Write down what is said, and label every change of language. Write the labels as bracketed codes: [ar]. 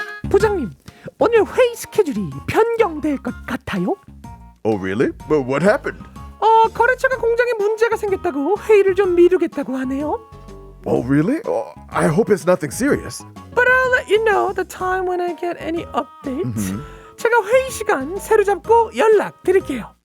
[ko] 부장님, 오늘 회의 스케줄이 변경될 것 같아요. [en] Oh, really? But what happened? [ko] 거래처가 공장에 문제가 생겼다고 회의를 좀 미루겠다고 하네요. [en] Oh, really? Oh, I hope it's nothing serious. But I'll let you know the time when I get any updates. [ko] 제가 회의 시간 새로 잡고 연락 드릴게요.